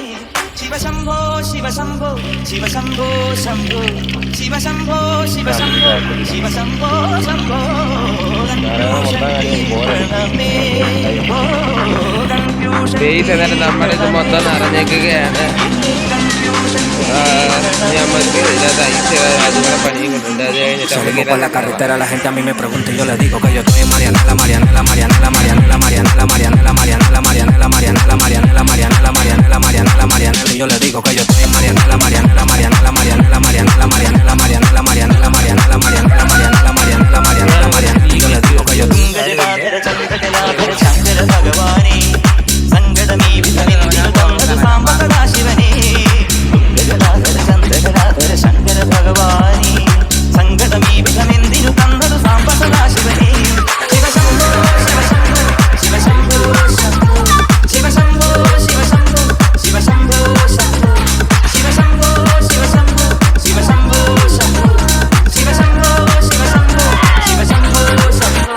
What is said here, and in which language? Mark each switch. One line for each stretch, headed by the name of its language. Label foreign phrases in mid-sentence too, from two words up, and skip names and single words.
Malayalam: ശിവശംഭോ ശിവശംഭോ ശിവശംഭോ ശംഭോ ശിവശംഭോ ശിവശംഭോ ശിവശംഭോ ശംഭോ. നമ്മളിത് മൊത്തം നിറഞ്ഞേക്കുകയാണ്.
Spanish: Salimos por la carretera, la gente a mí me pregunta y yo le digo que yo estoy en Marianela, Marianela, Marianela, Marianela, Marianela, Marianela, Marianela, Marianela, Marianela, Marianela, Marianela, Marianela, Marianela, Marianela, y yo le digo que yo estoy en Marianela, Marianela, Marianela, Marianela, Marianela, Marianela, Marianela, Marianela, Marianela, Marianela, Marianela, Marianela, Marianela, Marianela, y yo le digo que yo estoy
Malayalam: ശങ്കര ഭഗവാനേ സങ്കടമീ വിധമെന്തിനു തന്നതു സാംബ സദാശിവനേ. ശിവശംഭോ ശിവശംഭോ ശിവശംഭോ ശംഭോ ശിവശംഭോ ശിവശംഭോ ശിവശംഭോ ശംഭോ ശിവശംഭോ ശിവശംഭോ ശിവശംഭോ ശംഭോ ശിവശംഭോ ശിവശംഭോ ശിവശംഭോ ശംഭോ.